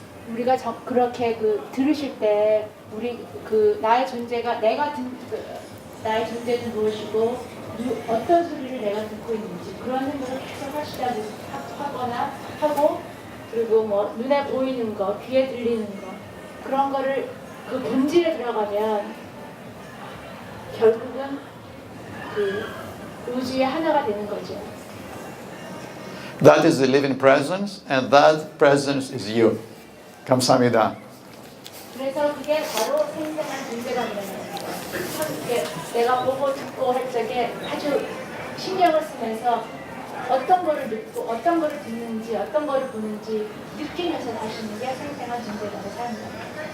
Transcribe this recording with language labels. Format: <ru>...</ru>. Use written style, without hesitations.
<ko>우리가 그렇게 들으실 때 우리 나의 존재가 나의 존재는 무엇이고 어떤 소리를 내가 듣고 있는지 그런 생각을 계속 하거나 하고 그리고 눈에 보이는 거, 귀에 들리는 거 그런 거를 그 본질에 들어가면 결국은 그 우주의 하나가 되는 거죠.</ko> <en>That is the living presence, and that presence is you.</en> <ko>감사합니다. 그래서 그게 바로 생생한 존재가 되는 거예요. 내가 보고 듣고 할 적에 아주 신경을 쓰면서 어떤 거를 듣고 어떤 거를 듣는지 어떤 거를 보는지 느끼면서 다시는 게 생생한 존재라고 사는 거예요.</ko>